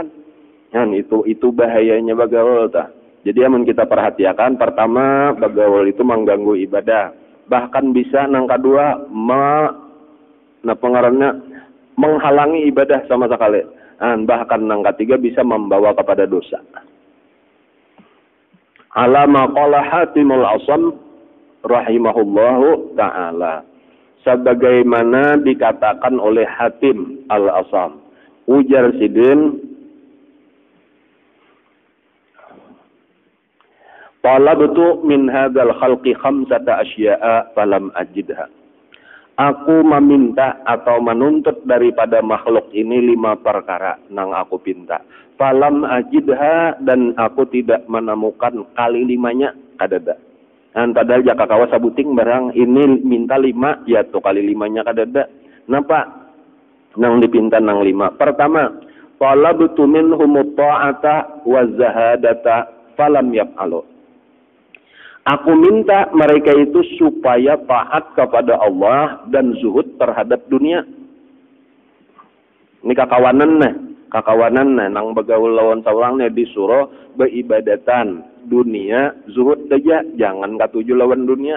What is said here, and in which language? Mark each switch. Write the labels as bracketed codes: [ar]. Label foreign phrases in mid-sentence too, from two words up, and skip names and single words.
[bjn] Nah, itu bahayanya bagawal tah. Jadi amun kita perhatikan, pertama bagawal itu mengganggu ibadah. [id] Bahkan bisa nang kedua pengaruhnya menghalangi ibadah sama sekali. Bahkan nang ketiga bisa membawa kepada dosa. [ar] ألما قال حاتم الأصم رحمه الله تعالى, [id] sebagaimana dikatakan oleh Hatim al-Asam, ujar sidin, [ar] طلبت من هذا الخلق خمسة أشياء فلم أجدها. [id] Aku meminta atau menuntut daripada makhluk ini 5 perkara nang aku pinta. [ar] فلم أجدها, [bjn] dan aku tidak menemukan kali 5-nya kadada. Padahal jaka kawa sabuting barang ini minta 5, ya tuh kali 5-nya kadada. Napa? Nang dipinta nang 5. Pertama, [ar] طلبت منهم الطاعة والزهادة فلم يفعلوا. [id] Aku minta mereka itu supaya taat kepada Allah dan zuhud terhadap dunia. [bjn] Ini kakawanan nang begaul lawan sawangnya disuruh beribadatan dunia, zuhud saja, jangan katuju lawan dunia.